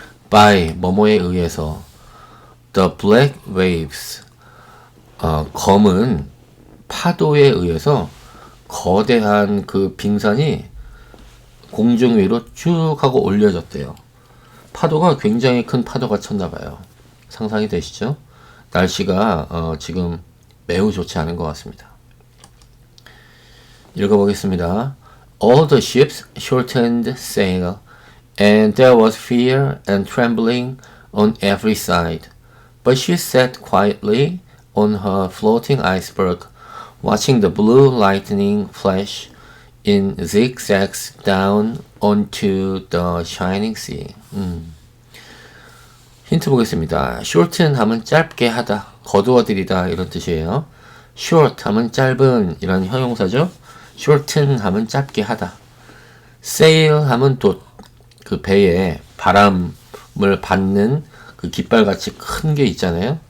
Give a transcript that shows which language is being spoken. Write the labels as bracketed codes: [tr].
[ko] by 뭐뭐에 의해서 [en] the black waves [ko] 검은 파도에 의해서 거대한 그 빙산이 공중 위로 쭉 하고 올려졌대요. 파도가 굉장히 큰 파도가 쳤나봐요. 상상이 되시죠? 날씨가 지금 매우 좋지 않은 것 같습니다. 읽어보겠습니다. [en] All the ships shortened sail, and there was fear and trembling on every side. But she sat quietly on her floating iceberg, watching the blue lightning flash in zigzags down onto the shining sea. [ko] 힌트 보겠습니다. shorten 하면 짧게 하다, 거두어들이다 이런 뜻이에요. short 하면 짧은 이런 형용사죠. shorten 하면 짧게 하다. sail 하면 돛, 그 배에 바람을 받는 그 깃발같이 큰 게 있잖아요.